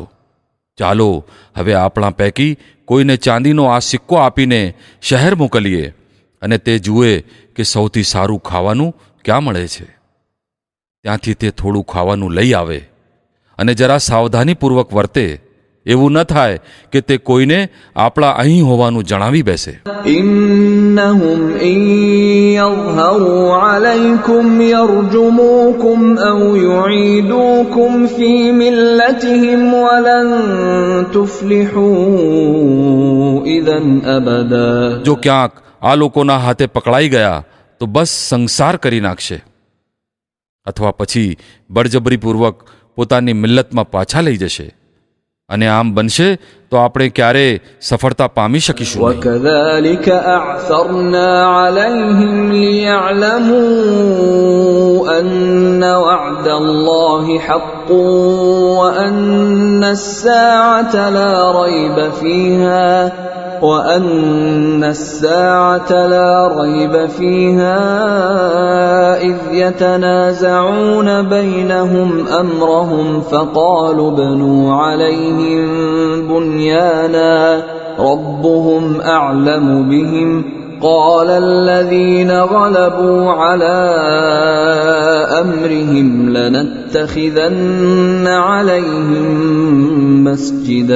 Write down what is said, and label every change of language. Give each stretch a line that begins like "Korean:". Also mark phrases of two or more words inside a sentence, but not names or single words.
Gujarati: ચાલો હવે આપણા પૈકી કોઈને ચાંદીનો આ સિક્કો આપીને શહેર મોકલીએ અને તે જુએ કે સૌથી સારું ખાવાનું ક્યાં મળે છે. ત્યાંથી તે થોડું ખાવાનું લઈ આવે અને જરા સાવધાનીપૂર્વક વર્તે. એવું ન થાય કે તે કોઈને આપણા અહીં હોવાનું જણાવી બેસે.
Arabic: إنهم إن يظهروا عليكم يرجموكم أو يعيدوكم في ملتهم ولن تفلحوا إذا أبدا.
Gujarati: જો ક્યાંક આ લોકોના હાથે પકડાઈ ગયા તો બસ સંસાર કરી નાખશે, અથવા પછી બળજબરીપૂર્વક પોતાની મિલ્લતમાં પાછા લઈ જશે, અને આમ બનશે તો આપણે ક્યારે સફળતા પામી શકીશું નહીં.
Arabic: وكذلك أعثرنا عليهم ليعلموا أن وعد الله حق وأن الساعة لا ريب فيها إذ يتنازعون بينهم أمرهم فقالوا ابنوا عليهم بنيانا ربهم أعلم بهم قال الذين غلبوا على أمرهم لنتخذن عليهم مسجدا.